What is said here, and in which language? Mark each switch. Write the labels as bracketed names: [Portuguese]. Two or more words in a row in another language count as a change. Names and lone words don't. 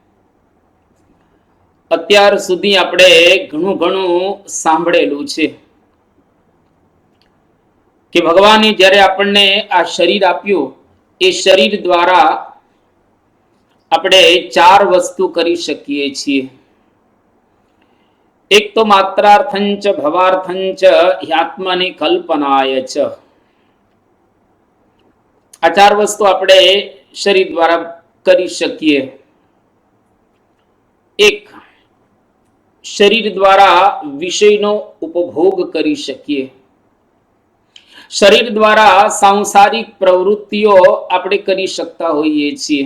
[Gujarati] અત્યાર સુધી આપણે ઘણું સાંભળેલું છે કે ભગવાને જ્યારે આપણને આ શરીર આપ્યું, એ શરીર દ્વારા આપણે 4 વસ્તુ કરી શકીએ છીએ। એક તો [Sanskrit] માત્રાર્થંચ ભવાર્થંચ ह्यात्मनि कल्पनाय च। [Gujarati] આ 4 વસ્તુ આપણે શરીર દ્વારા કરી શકીએ। એક, શરીર દ્વારા વિષયનો ઉપભોગ કરી શકીએ। શરીર દ્વારા સાંસારિક પ્રવૃત્તિઓ આપણે કરી શકતા હોઈએ છીએ।